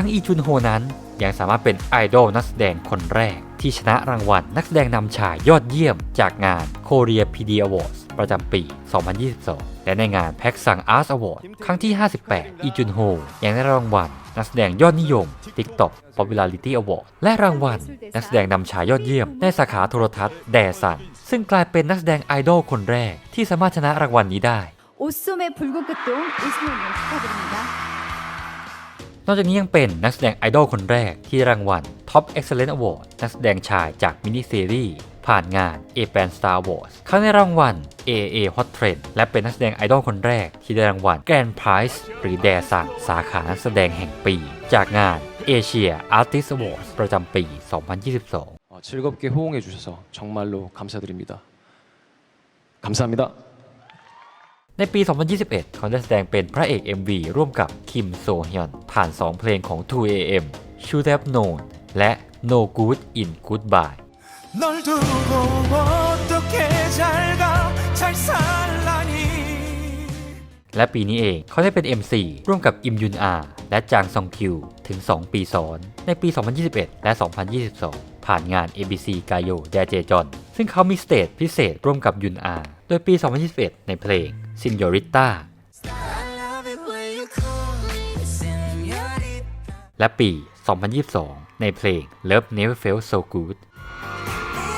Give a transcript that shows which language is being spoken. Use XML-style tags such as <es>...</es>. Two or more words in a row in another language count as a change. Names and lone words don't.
<th>อีจุนโฮนั้นยังสามารถเป็นไอดอลนักแสดงคนแรกที่ชนะรางวัลนักแสดงนำชายยอดเยี่ยมจากงาน Korea PD Awards ประจำปี 2022 และในงาน Pakisang Arts Award ครั้งที่ 58 อีจุนโฮยังได้รางวัลนักแสดงยอดนิยม TikTok Popularity Award และรางวัลนักแสดงนำชายยอดเยี่ยมในสาขาโทรทัศน์แดซันซึ่งกลายเป็นนักแสดงไอดอลคนแรกที่สามารถชนะรางวัลนี้ได้</th> <ko>옷소매 붉은끝동 이승훈님 축하드립니다.</ko> <th>นอกจากนี้ยังเป็นนักแสดงไอดอลคนแรกที่รางวัล Top Excellent Award นักแสดงชายจากมินิซีรีส์ผ่านงาน Japan Star Awards เขาได้รางวัล AA Hot Trend และเป็นนักแสดงไอดอลคนแรกที่ได้รางวัล</th> <en>Grand Prize</en> <th>หรือแดซังสาขานักแสดงแห่งปีจากงาน Asia Artist Awards ประจำปี 2022</th> <ko>즐겁게 호응해 주셔서 정말로 감사드립니다. 감사합니다.</ko> <th>ในปี 2021 เขาได้แสดงเป็นพระเอก MV ร่วมกับคิมโซฮยอนผ่าน 2 เพลงของ 2AM Should Have Known และ No Good in Goodbye</th> <ko>널 두고 어떻게 잘가 잘 살라니</ko> <th>และปีนี้เองเขาได้เป็น MC ร่วมกับอิมยุนอาและจางซองคิวถึง 2 ปีซ้อนในปี 2021 และ 2022 ผ่านงาน ABC กาโยแดเจจอนซึ่งเขามีสเตจพิเศษร่วมกับยุนอาโดยปี 2021 ในเพลง Señorita และปี 2022 ในเพลง Love Never Felt So Good</th>